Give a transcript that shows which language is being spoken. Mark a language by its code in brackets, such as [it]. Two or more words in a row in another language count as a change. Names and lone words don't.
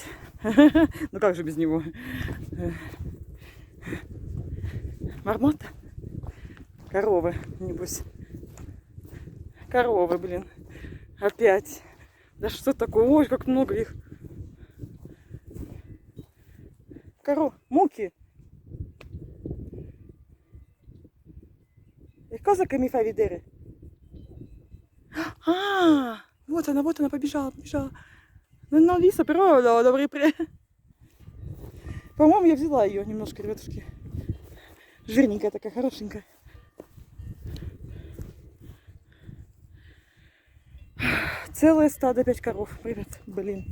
[ru] Ну как же без него? Мармота? Коровы, небось. Коровы, блин. Опять. Да что такое? Ой, как много их. Муки. [it] E cosa che mi fai vedere? [ru] Вот она побежала. Ну, Лиса, però добрый По-моему, я взяла ее немножко, ребятушки. Жирненькая такая, хорошенькая. Целое стадо 5 коров, ребят, блин.